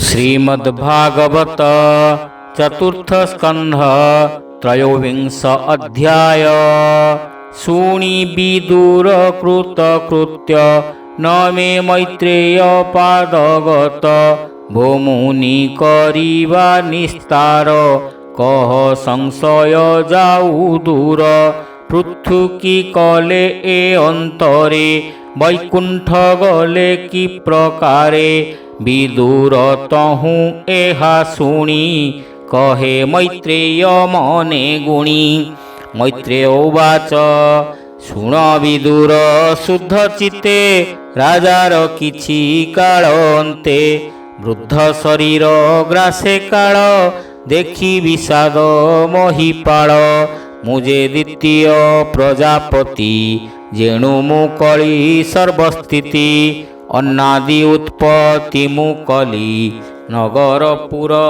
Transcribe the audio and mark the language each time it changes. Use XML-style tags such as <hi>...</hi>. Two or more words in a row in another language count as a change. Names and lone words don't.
<or>ଶ୍ରୀମଦ୍ଭାଗବତ ଚତୁର୍ଥ ସ୍କନ୍ଧ ତ୍ରୟୋବିଂଶ ଅଧ୍ୟାୟ। ଶୁଣି ବିଦୁର କୃତ କୃତ୍ୟ ନ ମେ ମୈତ୍ରେୟ ପାଦଗତ ଭୋମୁନି କରିବା ନିସ୍ତାର କହ ସଂଶୟ ଯାଉ ଦୂର ପୃଥୁକି କଲେ ଏ ଅନ୍ତରେ ବୈକୁଣ୍ଠ ଗଲେ କି ପ୍ରକାରେ ବିଦୁର ତହୁ ଏହା ଶୁଣି କହେ ମୈତ୍ରେୟ ମନେ ଗୁଣି। ମୈତ୍ରେୟ ଉବାଚ ଶୁଣ ବିଦୁର ଶୁଦ୍ଧ ଚିତ୍ତେ ରାଜାର କିଛି କାଳ ଅନ୍ତେ ବୃଦ୍ଧ ଶରୀର ଗ୍ରାସେ କାଳ ଦେଖି ବିଷାଦ ମହିପାଳ ମୁଝେ ଦ୍ୱିତୀୟ ପ୍ରଜାପତି ଯେଣୁ ମୁକଳି ସର୍ବସ୍ଥିତି ଅନ୍ନାଦି ଉତ୍ପତ୍ତି ମୁକଳି ନଗରପୁର</or>